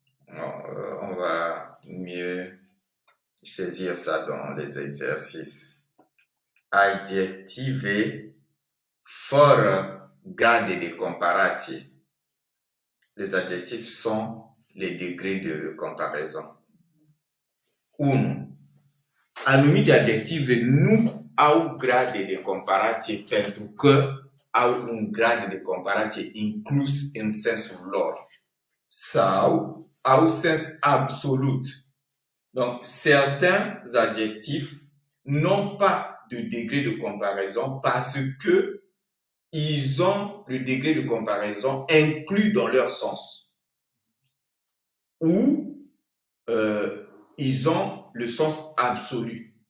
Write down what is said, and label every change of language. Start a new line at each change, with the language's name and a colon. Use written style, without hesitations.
French: On va mieux saisir ça dans les exercices.
Romanian: Adjective fort grade de comparati.
French: Les adjectifs sont les degrés de comparaison. 1.
Romanian: Anumite adjective nu au grade de comparație pentru că au un grad de comparație inclus în sensul lor sau au sens absolut.
French: Donc, certains adjectifs n'ont pas de degré de comparaison parce que ils ont le degré de comparaison inclus dans leur sens. Ou ils ont le sens absolu.